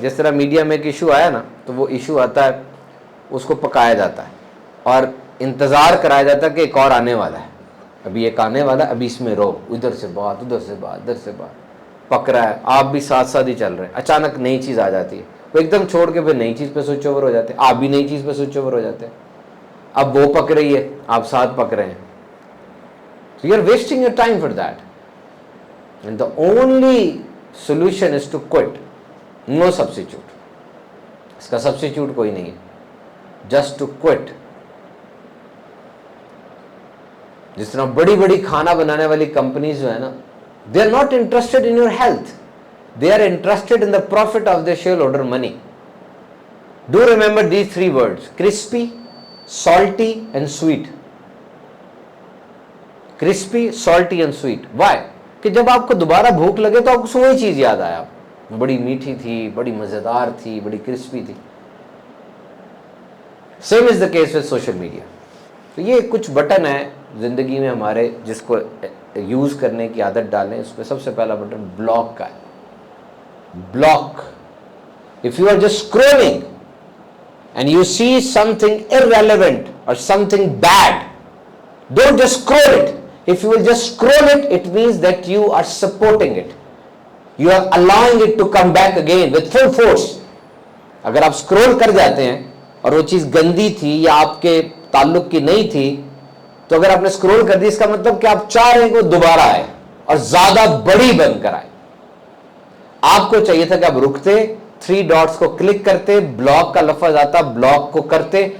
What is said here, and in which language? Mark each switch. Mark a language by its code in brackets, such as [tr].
[ur] جس طرح میڈیا میں ایک ایشو آیا نا, تو وہ ایشو آتا ہے, اس کو پکایا جاتا ہے اور انتظار کرایا جاتا ہے کہ ایک اور آنے والا ہے, ابھی ایک آنے والا ہے, ابھی اس میں رہو, ادھر سے بات, ادھر سے بات, ادھر سے بات, پک رہا ہے, آپ بھی ساتھ ساتھ ہی چل رہے ہیں. اچانک نئی چیز آ جاتی ہے, وہ ایک دم چھوڑ کے پھر نئی چیز پہ سوئچ اوور ہو جاتے ہیں, آپ بھی نئی چیز پہ سوئچ اوور ہو جاتے ہیں. اب وہ پک رہی ہے, آپ ساتھ پک رہے ہیں. [en] So you are wasting your time for that. And the only solution is to quit. No substitute. [ur] اس کا substitute کوئی نہیں ہے. [en] Just to quit. [ur] جس طرح بڑی بڑی کھانا بنانے والی کمپنیز جو ہے نا, [en] they are not interested in your health. They are interested in the profit of their shareholder money. Do remember these 3 words: crispy, salty and sweet. Crispy, salty and sweet. Why? [ur] کہ جب آپ کو دوبارہ بھوک لگے تو آپ کو وہی چیز یاد آیا, بڑی میٹھی تھی, بڑی مزیدار تھی, بڑی کرسپی تھی. [en] Same is the case with social media. [ur] تو یہ کچھ بٹن ہے زندگی میں ہمارے جس کو یوز کرنے کی عادت ڈالیں. اس پہ سب سے پہلا بٹن بلاک کا ہے. Block. [en] If you are just scrolling and you see something irrelevant or something bad, don't just scroll it. If you will just scroll it, it means that you are supporting it. You are allowing it to come back again with full force. [ur] اگر آپ scroll کر جاتے ہیں اور وہ چیز گندی تھی یا آپ کے تعلق کی نہیں تھی، تو اگر آپ نے اسکرول کر دی اس کا مطلب کہ آپ چاہ رہے ہیں کہ وہ دوبارہ آئے اور زیادہ بڑی بن کر آئے. آپ کو چاہیے تھا کہ آپ رکتے، 3 ڈاٹس کو کلک کرتے، بلاک کا لفظ آتا، بلاک کو کرتے.